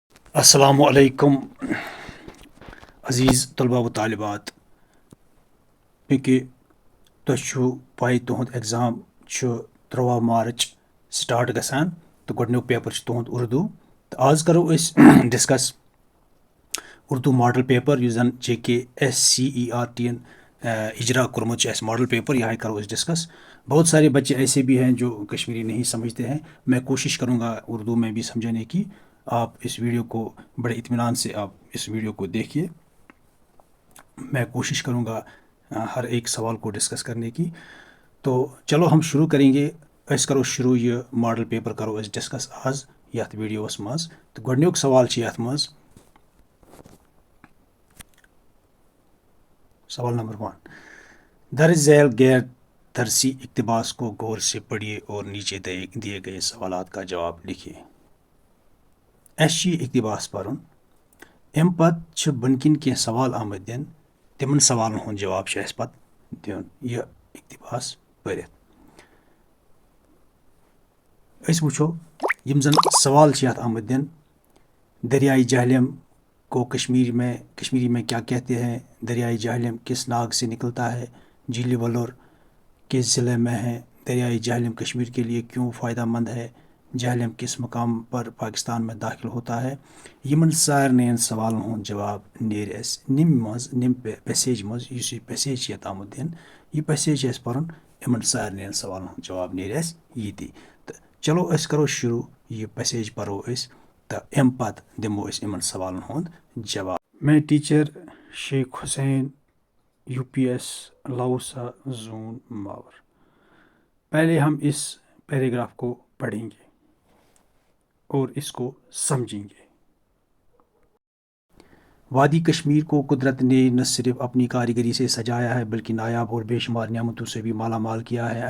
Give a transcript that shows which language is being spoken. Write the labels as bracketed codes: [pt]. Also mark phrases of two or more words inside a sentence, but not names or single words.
[ks] السلام علیکم عزیز طلبہ و طالبات، چونکہ تۄہہِ چھُو پاے تُہُنٛد ایگزام چھُ 13 [en] March start [ks] گژھان تہٕ گۄڈنیُک پیپر چھُ تُہُنٛد اردوٗ تہٕ آز کرو أسۍ ڈسکس اردوٗ [en] model paper [ks] یُس زن JKSCERT ین اجرا کوٚرمُت چھُ اَسہِ [en] model paper, [ks] یہاں کرو أسۍ ڈسکس۔ [ur] بہت سارے بچے ایسے بھی ہیں جو کشمیری نہیں سمجھتے ہیں، میں کوشش کروں گا اردو میں بھی سمجھانے کی۔ آپ اس ویڈیو کو بڑے اطمینان سے آپ اس ویڈیو کو دیکھیے، میں کوشش کروں گا ہر ایک سوال کو ڈسکس کرنے کی۔ تو چلو ہم شروع کریں گے، [ks] أسۍ کرو شروع یہ [en] model paper [ks] کرو أسۍ ڈسکس آز یتھ ویڈیوس منٛز۔ تو گۄڈنیُک سوال چھُ یتھ منٛز، [ur] سوال نمبر 1، درج ذیل غیر درسی اقتباس کو غور سے پڑھیے اور نیچے دیے گئے سوالات کا جواب لکھیے۔ [ks] اَسہِ چھُ یہِ اقتباس پرُن، اَمہِ پتہٕ چھِ بۄنہٕ کِنۍ کینٛہہ سوال آمٕتۍ دِنہٕ، تِمن سوالن ہُنٛد جواب چھُ اَسہِ پتہٕ دیُن یہِ اقتباس پٔرِتھ۔ أسۍ وٕچھو یِم زن سوال چھِ یتھ آمٕتۍ دِنہٕ، [ur] دریائے جہلم کو کشمیری میں کیا کہتے ہیں؟ دریائے جہلم کس ناگ سے نکلتا ہے؟ جھیل ولور کس ضلع میں ہے؟ دریائے جہلم کشمیر کے لیے کیوں فائدہ مند ہے؟ جہلم کس مقام پر پاکستان میں داخل ہوتا ہے؟ [ks] یمن سارنین سوالن ہند جواب نیرِ اَسہِ نِم پیسیج مز، یُس یہِ پیسیج چھِ یتھ آمُت دِنہٕ، یہِ پیسیج چھِ اَسہِ پرُن، یمن سارنین سوالن ہند جواب نیرِ اَسہِ ییٚتی۔ تہٕ چلو أسۍ کرو شروع، یہِ پیسیج پرو أسۍ تہٕ اَمہِ پتہٕ دِمو أسۍ یمن سوالن ہُنٛد جواب۔ [ur] میں ٹیچر شیخ حسین UPS لاؤسا زون ماور۔ پہلے ہم اس پیراگراف کو پڑھیں گے اور اس کو سمجھیں گے۔ وادی کشمیر کو قدرت نے نہ صرف اپنی کاریگری سے سجایا ہے بلکہ نایاب اور بے شمار نعمتوں سے بھی مالا مال کیا ہے۔